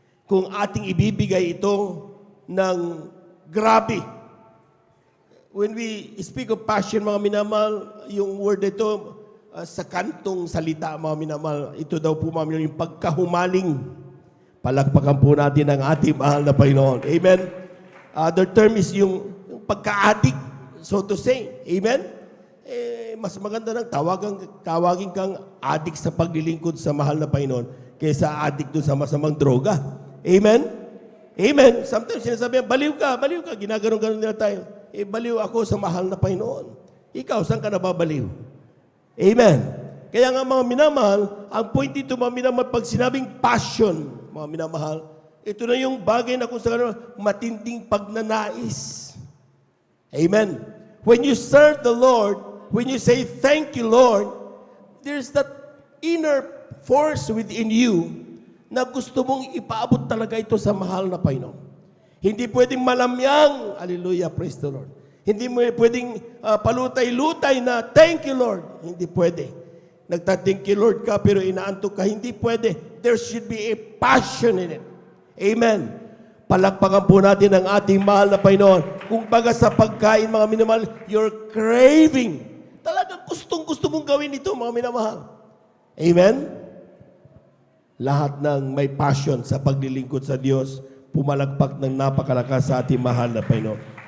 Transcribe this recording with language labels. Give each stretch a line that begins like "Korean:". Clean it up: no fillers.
Filipino: Kung ating ibibigay ito ng grabe. When we speak of passion, mga minamahal, yung word ito sa kantong salita, mga minamahal, ito daw po, mga minamahal, yung pagkahumaling. Palakpakan po natin ang ating mahal na Panginoon. Amen?
English: Other term is yung pagka-addict, so to say.
Filipino: Amen? Mas maganda nang tawagin kang adik sa paglilingkod sa mahal na Panginoon kaysa adik doon sa masamang droga. Amen? Amen? Sometimes sinasabi, baliw ka, ginaganon-ganon nila tayo. Baliw ako sa mahal na Panginoon. Ikaw, saan ka nababaliw? Amen? Kaya nga mga minamahal, ang point dito, mga minamahal, pag sinabing passion, mga minamahal, Ito na yung bagay na kung saan matinding pagnanais. Amen.
English: When you serve the Lord, when you say, thank you, Lord, there's that inner force within you na gusto mong ipaabot talaga ito sa mahal na Panginoon.
Filipino: Hindi pwedeng malamyang, hallelujah, praise the Lord. Hindi mo pwedeng palutay-lutay na, thank you, Lord. Hindi pwede. Nagta- thank you, Lord ka, pero inaantok ka. Hindi pwede.
English: There should be a passion in it. Amen.
Filipino: Palakpakan po natin ang ating mahal na Panginoon. Kung baga sa pagkain, mga minamahal, you're craving. Talagang gustong-gusto mong gawin ito, mga minamahal. Amen? Lahat ng may passion sa paglilingkod sa Diyos, pumalagpak ng napakalakas sa ating mahal na Panginoon.